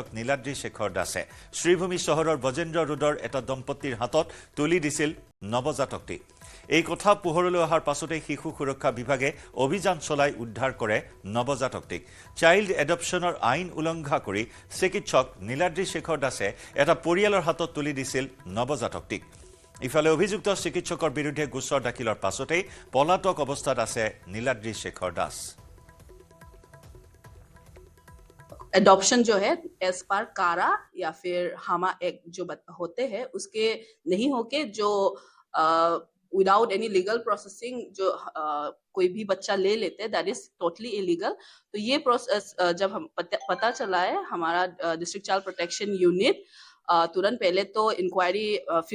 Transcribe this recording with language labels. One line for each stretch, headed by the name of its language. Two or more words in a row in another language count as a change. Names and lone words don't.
Assamese: নীলাদ্ৰি শেখৰ দাসে শ্রীভূমি চহৰৰ বজেন্দ্ৰ ৰোডৰ এটা দম্পতিৰ হাতত তুলি দিছিল নৱজাতকটি এই কথা পোহৰলৈ অহাৰ পাছতে শিশু সুৰক্ষা বিভাগে অভিযান চলাই উদ্ধাৰ কৰে নৱজাতকটিক
English: child adoptionৰ
Assamese: আইন উলংঘা কৰি চিকিৎসক নীলাদ্ৰি শেখৰ দাসে এটা পৰিয়ালৰ হাতত তুলি দিছিল নৱজাতকটিক ইফালে অভিযুক্ত চিকিৎসকৰ বিৰুদ্ধে গোচৰ দাখিলৰ পাছতে পলাতক অৱস্থাত আছে নীলাদ্ৰি শেখৰ দাস
Hindi: एडॉप्शन जो है
English: as per
Hindi: कारा या फिर हामा एक्ट जो होते हैं उसके नहीं होके जो
English: without any legal processing
Hindi: जो कोई भी बच्चा ले लेते हैं दैट
English: is totally illegal
Hindi: तो ये प्रोसेस जब हम पता चला है हमारा
English: District Child Protection Unit
Hindi: तुरंत पहले तो इंक्वायरी फील्ड